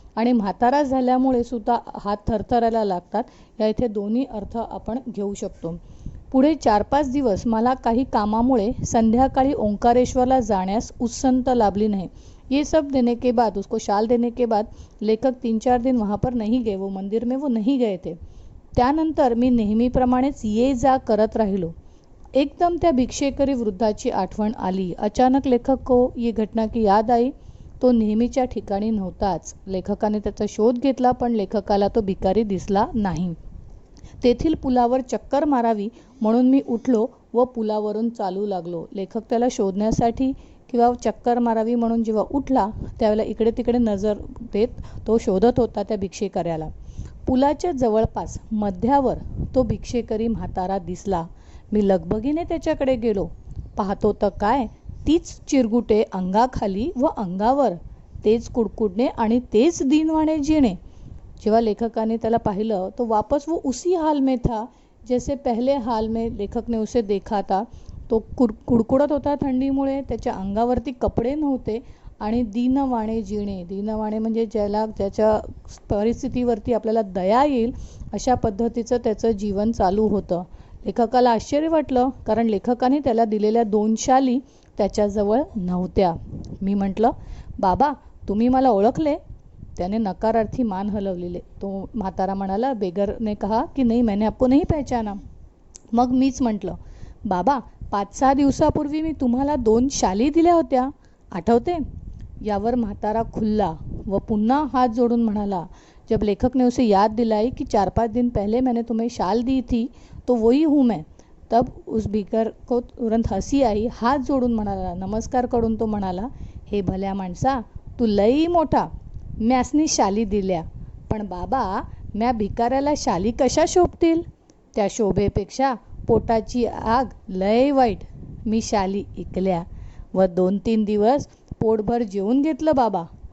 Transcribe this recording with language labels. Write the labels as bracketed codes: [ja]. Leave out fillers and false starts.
[mr] आणि म्हातारा झाल्यामुळे सुद्धा हात थरथरायला लागतात। या इथे दोन्ही अर्थ आपण घेऊ शकतो। पुढे 4-5 दिवस मला काही कामामुळे संध्याकाळी ओंकारेश्वरला जाण्यास उसंत लाभली नाही। [hi] ये सब देने के बाद, उसको शाल देने के बाद लेखक 3-4 दिन वहाँ पर नहीं गए, वो मंदिर में वो नहीं गए थे। [mr] त्यानंतर मी नेहमीप्रमाणेच ये जा करत राहिलो। एकदम त्या भिक्षेकरी वृद्धाची आठवण आली। [hi] अचानक लेखक को ये घटना की याद आई। [mr] तो नेहमीच्या ठिकाणी नव्हताच। लेखकाने त्याचा शोध घेतला पण लेखकाला तो भिकारी दिसला नाही। तेथील पुलावर चक्कर मारावी म्हणून मी उठलो व पुलावरून चालू लागलो। लेखक त्याला शोधण्यासाठी किंवा चक्कर मारावी म्हणून जेव्हा उठला त्यावेळेला इकडे तिकडे नजर देत तो शोधत होता त्या भिक्षेकऱ्याला। पुलाच्या जवळपास मध्यावर तो भिक्षेकरी म्हातारा दिसला। मी लगबगीने त्याच्याकडे गेलो। पाहतो तर काय, तीच चिरगुटे अंगाखाली व अंगावर, तेच कुडकुडणे आणि तेच दीनवाणे जीणे. जेव्हा लेखकाने त्याला पाहिलं [hi] तो वापस वो उसी हाल में था जैसे पहले हाल में लेखक ने उसे देखा था. [mr] तो कुडकुडत होता थंडीमुळे, त्याच्या अंगावरती कपडे नव्हते आणि दीनवाणे जीणे, दीनवाणे म्हणजे ज्याच्या परिस्थितीवरती आपल्याला दया येईल अशा पद्धतीचं त्याचं जीवन चालू होतं. लेखकाला आश्चर्य वाटलं, कारण लेखकाने त्याला दिलेल्या 2 शाली त्याच्याजवळ नव्हत्या. मी म्हटलं, बाबा तुम्ही मला ओळखले? त्याने नकारार्थी मान हलवलेले. तो म्हातारा म्हणाला, [hi] बेगर ने कहा की नहीं मैंने आपको नहीं पहचाना. [mr] मग मीच म्हटलं, बाबा 5-6 दिवसापूर्वी मी तुम्हाला 2 शाली दिल्या होत्या, आठवते? यावर म्हातारा खुल्ला व पुन्हा हात जोडून म्हणाला, [hi] जब लेखक ने उसे याद दिलाई कि 4-5 दिन पहले मैंने तुम्हें शाल दी थी तो वही हूँ मैं. तब उस भिकार को तुरंत हसी आई. [mr] हात जोडून म्हणाला, नमस्कार करून तो म्हणाला, हे भल्या माणसा तू लई मोठा, म्यासनी शाली दिल्या, पण बाबा म्या भिकाऱ्याला शाली कशा शोभतील? त्या शोभेपेक्षा पोटाची आग लय वाईट. मी शाली इकल्या व 2-3 दिवस पोटभर जेवून घेतलं बाबा.